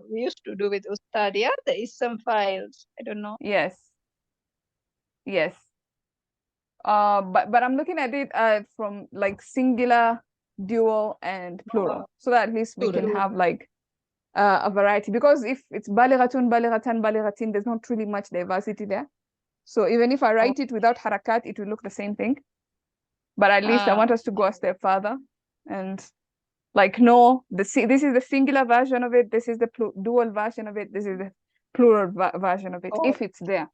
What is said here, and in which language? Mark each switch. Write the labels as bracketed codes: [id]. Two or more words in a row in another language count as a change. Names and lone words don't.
[en] We used to do with Ustadia, the ism files. I don't know. Yes. But I'm looking at it from like singular, dual, and plural, so that at least we can have like a variety. Because if it's [ar] بالغةٌ، بالغةً، بالغةٍ, [en] there's not really much diversity there. So even if I write it without harakat, it will look the same thing. But at least I want us to go a step further and like, no, this is the singular version of it. This is the dual version of it. This is the plural version of it, if it's there.